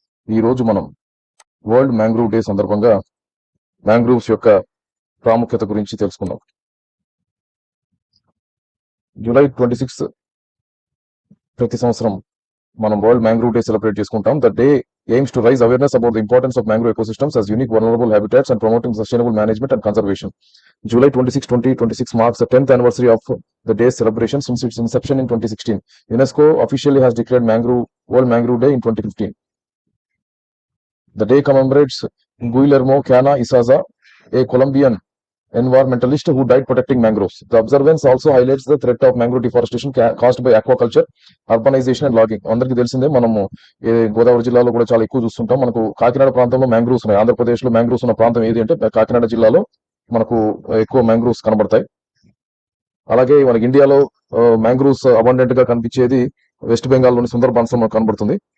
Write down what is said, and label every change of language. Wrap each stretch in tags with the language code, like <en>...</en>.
<te>ఈ రోజు మనం వరల్డ్ మ్యాంగ్రూవ్ డే సందర్భంగా మ్యాంగ్రూవ్స్ యొక్క ప్రాముఖ్యత గురించి తెలుసుకుందాం. జూలై 26 ప్రతి సంవత్సరం మనం వరల్డ్ మ్యాంగ్రూవ్ డే సెలబ్రేట్ చేసుకుంటాం.</te> <en>The day aims to raise awareness about the importance of mangrove ecosystems as unique vulnerable habitats and promoting sustainable management and conservation. July 26, 2026 marks the 10th anniversary of the day's celebration since its inception in 2016. UNESCO officially has declared World Mangrove Day in 2015. The day commemorates Guillermo Cana Izaza, a Colombian environmentalist who died protecting mangroves. The observance also highlights the threat of mangrove deforestation caused by aquaculture, urbanization and logging.</en> <te>అందరికీ తెలిసిందే, మనము గోదావరి జిల్లాలో కూడా చాలా ఎక్కువ చూస్తుంటాం. మనకు కాకినాడ ప్రాంతంలో మ్యాంగ్రూవ్స్ ఉన్నాయి. ఆంధ్రప్రదేశ్లో మ్యాంగ్రూవ్స్ ఉన్న ప్రాంతం ఏది అంటే కాకినాడ జిల్లాలో మనకు ఎక్కువ మ్యాంగ్రూవ్స్ కనబడతాయి. అలాగే మనకి ఇండియాలో మ్యాంగ్రూవ్స్ అబండెంట్ గా కనిపించేది వెస్ట్ బెంగాల్లోని సుందర్బన్స్ కనబడుతుంది.</te>